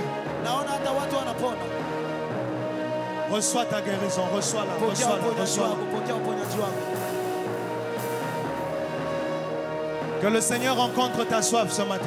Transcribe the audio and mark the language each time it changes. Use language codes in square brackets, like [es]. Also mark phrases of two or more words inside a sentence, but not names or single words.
[sw] Naona hata watu wanapona. [fr] Reçois ta guérison, reçois-la, [sw] Pokea [fr] reçois-la, [sw] uponyaji [fr] reçois-la. [sw] wako, pokea uponyaji wako. [fr] Que le Seigneur rencontre ta soif ce matin.